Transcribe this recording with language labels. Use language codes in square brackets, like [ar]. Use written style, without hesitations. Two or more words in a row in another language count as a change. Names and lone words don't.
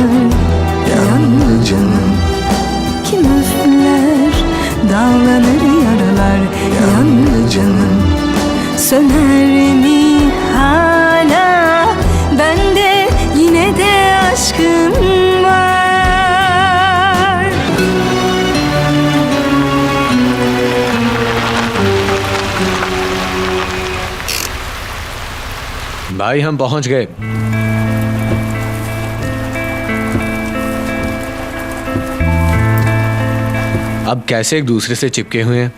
[tr] Yalnızım kim üfler dallanır yaralar? Yalnızım söner mi hala? Bende yine de aşkım var. [hi] भाई हम पहुंच गए। अब कैसे एक दूसरे से चिपके हुए हैं?